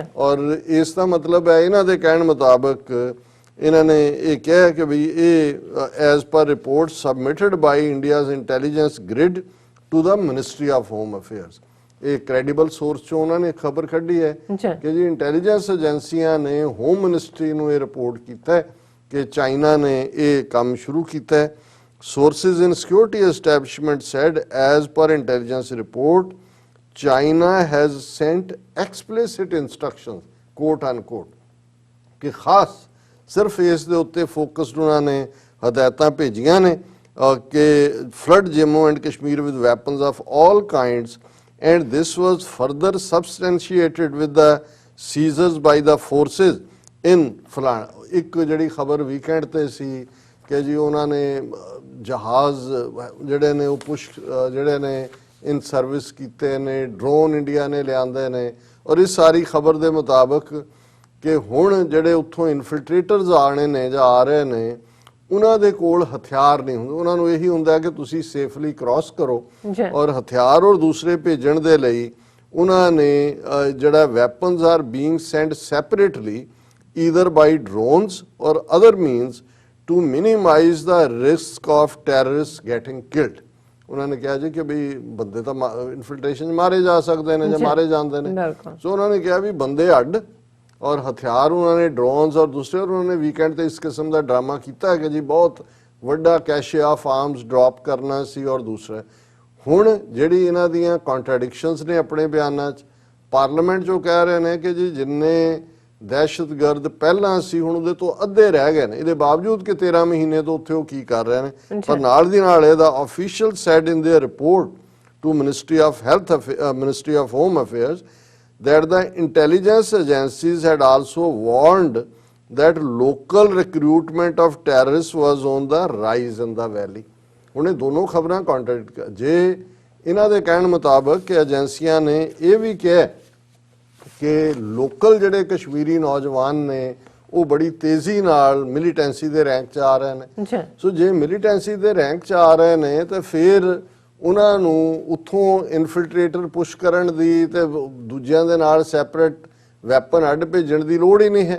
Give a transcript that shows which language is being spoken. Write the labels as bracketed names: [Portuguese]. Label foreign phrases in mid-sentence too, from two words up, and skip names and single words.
[Punjabi] ਔਰ ਇਸ ਦਾ ਮਤਲਬ ਹੈ ਇਹਨਾਂ ਦੇ ਕਹਿਣ ਮੁਤਾਬਕ ਇਹਨਾਂ ਨੇ ਇਹ ਕਿਹਾ ਕਿ ਵੀ ਇਹ [English] as per report submitted by India's intelligence grid to the Ministry of Home Affairs. [Punjabi] ਇਹ [English] credible source [Punjabi] ਚੋਂ ਉਹਨਾਂ ਨੇ ਖਬਰ ਕੱਢੀ ਹੈ ਕਿ ਜੀ ਇੰਟੈਲੀਜੈਂਸ ਏਜੰਸੀਆਂ ਨੇ [English] home ministry [Punjabi] ਨੂੰ ਇਹ ਰਿਪੋਰਟ ਕੀਤਾ ਹੈ ਕਿ ਚਾਈਨਾ ਨੇ ਇਹ ਕੰਮ ਸ਼ੁਰੂ ਕੀਤਾ ਹੈ। [English] Sources in security establishment said, as per intelligence report, China has sent explicit instructions, quote unquote, [Punjabi] ਕਿ ਖਾਸ ਸਿਰਫ ਇਸ ਦੇ ਉੱਤੇ ਫੋਕਸਡ ਉਹਨਾਂ ਨੇ ਹਦਾਇਤਾਂ ਭੇਜੀਆਂ ਨੇ ਕਿ [English] flood Jammu and Kashmir with weapons of all kinds, and this was further substantiated with the seizures by the forces in फलाना। [Punjabi] ਇੱਕ ਜਿਹੜੀ ਖਬਰ ਵੀਕਐਂਡ ਤੇ ਸੀ ਕਿ ਜੀ ਉਹਨਾਂ ਨੇ ਜਹਾਜ਼ ਜਿਹੜੇ ਨੇ ਉਹ ਪੁਸ਼ ਜਿਹੜੇ ਨੇ [English] in service [Punjabi] ਕੀਤੇ ਨੇ, ਡਰੋਨ ਇੰਡੀਆ ਨੇ ਲਿਆਂਦੇ ਨੇ, ਔਰ ਇਸ ਸਾਰੀ ਖਬਰ ਦੇ ਮੁਤਾਬਕ ਕਿ ਹੁਣ ਜਿਹੜੇ ਉੱਥੋਂ ਇਨਫਿਲਟ੍ਰੇਟਰਸ ਆਣੇ ਨੇ ਜਾਂ ਆ ਰਹੇ ਨੇ ਉਹਨਾਂ ਦੇ ਕੋਲ ਹਥਿਆਰ ਨਹੀਂ ਹੁੰਦੇ, ਉਹਨਾਂ ਨੂੰ ਇਹੀ ਹੁੰਦਾ ਕਿ ਤੁਸੀਂ [English] safely cross [Punjabi] ਕਰੋ, ਔਰ ਹਥਿਆਰ ਔਰ ਦੂਸਰੇ ਭੇਜਣ ਦੇ ਲਈ ਉਹਨਾਂ ਨੇ ਜਿਹੜਾ [English] weapons are being sent separately either by drones [Punjabi] ਔਰ [English] other means to minimize the risk of terrorists getting killed. [Punjabi] ਉਹਨਾਂ ਨੇ ਕਿਹਾ ਜੀ ਕਿ ਵੀ ਬੰਦੇ ਤਾਂ ਇਨਫਿਲਟ੍ਰੇਸ਼ਨ ਮਾਰੇ ਜਾ ਸਕਦੇ ਨੇ ਜਾਂ ਮਾਰੇ ਜਾਂਦੇ ਨੇ, ਸੋ ਉਹਨਾਂ ਨੇ ਕਿਹਾ ਵੀ ਬੰਦੇ ਅੱਡ ਔਰ ਹਥਿਆਰ ਉਹਨਾਂ ਨੇ ਡਰੋਨਸ ਔਰ ਦੂਸਰੇ, ਉਹਨਾਂ ਨੇ ਵੀਕਐਂਡ ਤੇ ਇਸ ਕਿਸਮ ਦਾ ਡਰਾਮਾ ਕੀਤਾ ਕਿ ਜੀ ਬਹੁਤ ਵੱਡਾ [English] cache of arms drop [Punjabi] ਕਰਨਾ ਸੀ। ਔਰ ਦੂਸਰਾ ਹੁਣ ਜਿਹੜੀ ਇਹਨਾਂ ਦੀਆਂ ਕੰਟਰਡਿਕਸ਼ਨਸ ਨੇ ਆਪਣੇ ਬਿਆਨਾਂ 'ਚ, ਪਾਰਲੀਮੈਂਟ 'ਚੋਂ ਕਹਿ ਰਹੇ ਨੇ ਕਿ ਜੀ ਜਿੰਨੇ ਦਹਿਸ਼ਤਗਰਦ ਪਹਿਲਾਂ ਸੀ ਹੁਣ ਉਹਦੇ ਤੋਂ ਅੱਧੇ ਰਹਿ ਗਏ ਨੇ, ਇਹਦੇ ਬਾਵਜੂਦ ਕਿ 13 ਮਹੀਨੇ ਤੋਂ ਉੱਥੇ ਉਹ ਕੀ ਕਰ ਰਹੇ ਨੇ। ਪਰ ਨਾਲ ਦੀ ਨਾਲ ਇਹਦਾ [English] official said in their report to Ministry of Health Ministry of Home Affairs that the intelligence agencies had also warned that local recruitment of terrorists was on the rise in the valley. [Punjabi] ਹੁਣ ਇਹ ਦੋਨੋਂ ਖਬਰਾਂ ਕੰਟਰਡਿਕਟ, ਜੇ ਇਹਨਾਂ ਦੇ ਕਹਿਣ ਮੁਤਾਬਕ ਕਿ ਏਜੰਸੀਆਂ ਨੇ ਇਹ ਵੀ ਕਿਹਾ ਕਿ ਲੋਕਲ ਜਿਹੜੇ ਕਸ਼ਮੀਰੀ ਨੌਜਵਾਨ ਨੇ ਉਹ ਬੜੀ ਤੇਜ਼ੀ ਨਾਲ ਮਿਲੀਟੈਂਸੀ ਦੇ ਰੈਂਕ 'ਚ ਆ ਰਹੇ ਨੇ। ਸੋ ਜੇ ਮਿਲੀਟੈਂਸੀ ਦੇ ਰੈਂਕ 'ਚ ਆ ਰਹੇ ਨੇ ਤਾਂ ਫਿਰ ਉਹਨਾਂ ਨੂੰ ਉੱਥੋਂ ਇਨਫਿਲਟ੍ਰੇਟਰ ਪੁਸ਼ ਕਰਨ ਦੀ ਤੇ ਦੂਜਿਆਂ ਦੇ ਨਾਲ [English] separate weapon [Punjabi] ਅੱਡ ਭੇਜਣ ਦੀ ਲੋੜ ਹੀ ਨਹੀਂ ਹੈ।